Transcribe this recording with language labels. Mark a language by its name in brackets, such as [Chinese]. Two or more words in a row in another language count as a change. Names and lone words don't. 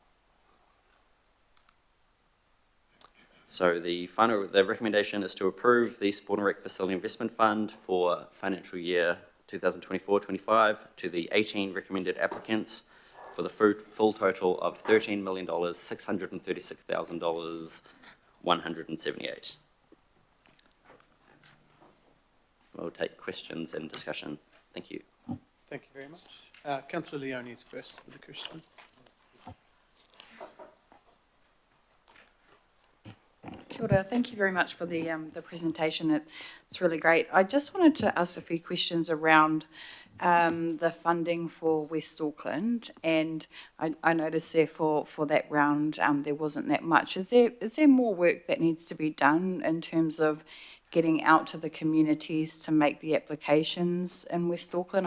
[English] So the recommendation is to approve the Sport and Rec Facility Investment Fund for financial year 2024-25 to the 18 recommended applicants for the full total of $13,636,178. We'll take questions and discussion. Thank you. Thank you very much. Councillor Leone is first with the question. [Māori] Kia Kia ora. [English] Thank you very much for the presentation. It's really great. I just wanted to ask a few questions around the funding for West Auckland, and I noticed there for that round there wasn't that much. Is there more work that needs to be done in terms of getting out to the communities to make the applications in West Auckland?